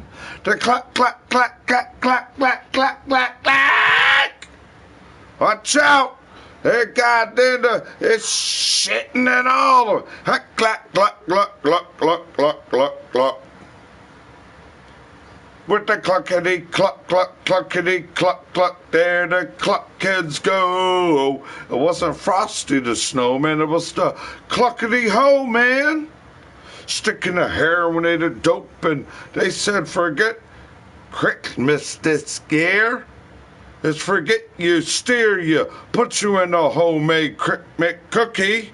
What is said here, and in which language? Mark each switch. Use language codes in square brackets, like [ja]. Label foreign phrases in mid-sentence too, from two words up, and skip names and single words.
[en] The cluck, cluck, cluck, cluck, cluck, cluck, cluck, cluck, cluck. Watch out! Hey, goddamn, it's shitting and all of it. Cluck, cluck, cluck, cluck, cluck, cluck, cluck, cluck. With the cluckety cluck, cluck, cluckety cluck, cluck, there the cluck kids go. It wasn't Frosty the Snowman, it was the cluckety ho man. Sticking the heroinated dope, and they said, forget Christmas this year. It's forget you, steer you, put you in a homemade cookie.